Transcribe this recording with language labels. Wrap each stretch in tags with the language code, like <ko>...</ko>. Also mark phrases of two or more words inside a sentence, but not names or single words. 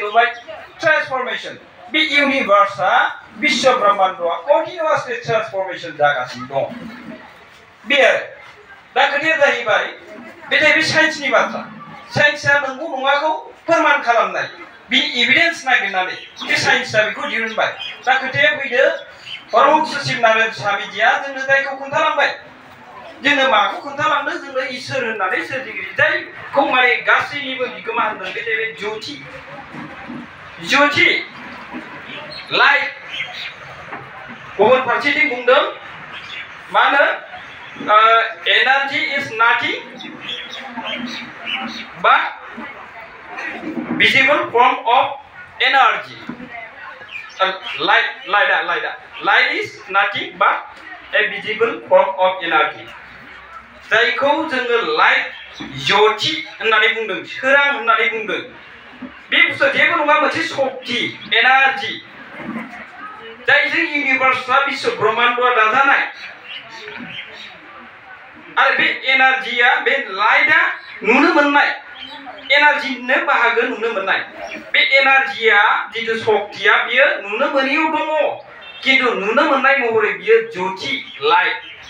<brx>लुबाय ट्रान्सफरमेशन बे इउनिभार्सआ विश्व ब्रह्माण्डआ</brx> <en>continuously transformation</en> <brx>जागासिनो दं बे आरो दा खोथाया जाहैबाय बे जाहैबाय साइन्सनि बाथ्रा साइन्सआ नंगौ नङाखौ फोरमान खालामनाय बे एभिडेन्स नागिरनानै बे साइन्सआ बेखौ दिहुनबाय दा खोथाया फैदो परमहंस शिवनारायण स्वामीजिया जोंनो जायखौ खोन्थालांबाय जोंनो माखौ खोन्थालांदों जोंनो इसोर होननानै सोरजिगिरि जायखौ माने गासैनिबो बिगोमा होनदों बे जाहैबाय ज्योति लाइट गुबुन फारसेथिं बुंदों मा होनो</brx> <en>energy is nothing but visible form of energy light is nothing but a visible form of energy</en> <brx>जायखौ जोङो लाइट ज्योति होननानै बुंदों सोरां होननानै बुंदों बे बुस्थुआ जेबो नङा मोनसे शक्ति एनार्जी जायजों इउनिभार्सआ विश्व ब्रह्माण्डआ दाजानाय आरो बे एनार्जिया बे लाइटआ नुनो मोननाय एनार्जिनो बाहागो नुनो मोननाय बे एनार्जिया जितु शक्तिया बियो नुनो मोनियाव दङ किन्तु नुनो मोननाय महरै बियो ज्योति लाइट</brx>